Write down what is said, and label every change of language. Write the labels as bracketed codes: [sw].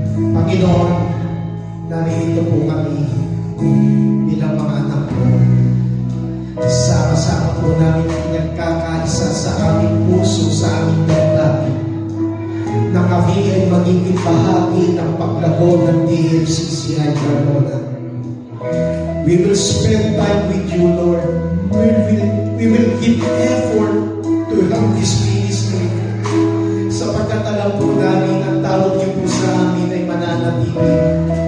[tl] Panginoon, narito po kami bilang mga anak mo. Sama-sama po namin nagkakaisa sa aming puso, sa aming damdamin, na kami ay magiging bahagi ng paglago ng DFCCI Carmona. [en] We will spend time with you, Lord. We will give effort to help this ministry. [tl] Sapagkat alam po namin ang tawag niyo po sa amin ay mananatili